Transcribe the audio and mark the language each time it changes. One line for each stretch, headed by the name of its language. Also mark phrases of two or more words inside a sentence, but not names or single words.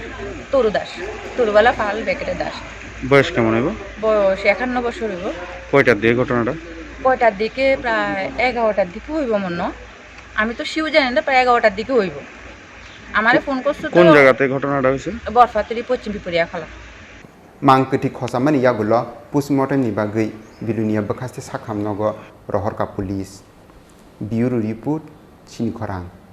Bangla: তরু দাস তরুবালা পাল বেকেটে দাস বয়স কেমন হইব বয়স 51 বছর হইব কয়টার দিয়ে ঘটনাটা কয়টার দিকে প্রায় 11টার দিকে হইব মনে আমি তো শিউ জানি না প্রায় 11টার দিকে হইব আমারে ফোন করছে কোন জায়গাতে ঘটনাটা হয়েছে বরফাতুরি পশ্চিম পিপরিয়া খালা
Kok Borok: mangketi khosamani yagulo postmortem ni bagui bilunia bakaste sakhamnogo rohorka
English: police bureau report
Kok Borok: chini khorang